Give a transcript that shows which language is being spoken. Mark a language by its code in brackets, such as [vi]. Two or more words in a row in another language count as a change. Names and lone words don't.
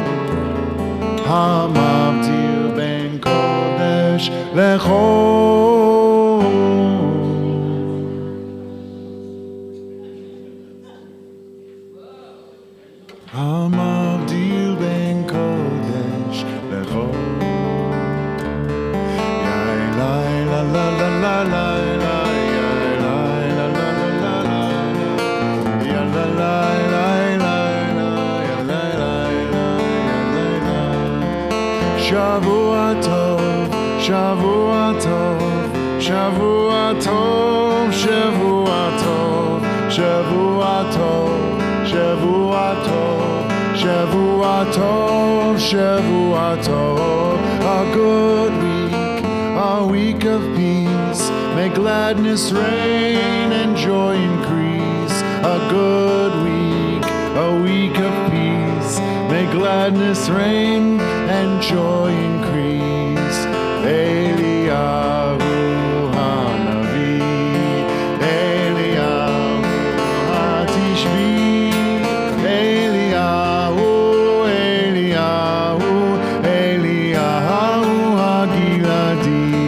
[he] המבדיל בין קודש לחול המבדיל בין קודש לחול la la la la la la ya la la la la la ya la la la la ya la la la ya la שבוע טוב שבוע טוב שבוע טוב שבוע טוב שבוע טוב שבוע טוב שבוע טוב שבוע טוב [en] a good week, a week of peace. May gladness reign and joy increase. A good week, a week of peace. May gladness reign and joy increase. [he] אליהו הנביא, אליהו התשבי, אליהו, אליהו, אליהו הגלעדי.